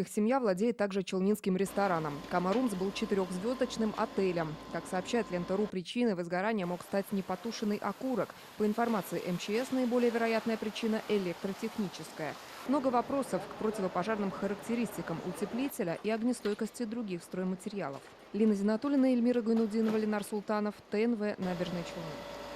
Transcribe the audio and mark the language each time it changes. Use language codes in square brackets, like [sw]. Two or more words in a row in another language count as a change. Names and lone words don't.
[ru] Их семья владеет также челнинским рестораном. «Камарумс» был 4-звездочным отелем. Как сообщает Лента.ру, причиной возгорания мог стать непотушенный окурок. По информации МЧС, наиболее вероятная причина – электротехническая. Много вопросов к противопожарным характеристикам утеплителя и огнестойкости других стройматериалов. Лина Зинатуллина, Эльмира Гайнудинова, Ленар Султанов, ТНВ, Набережные Челны.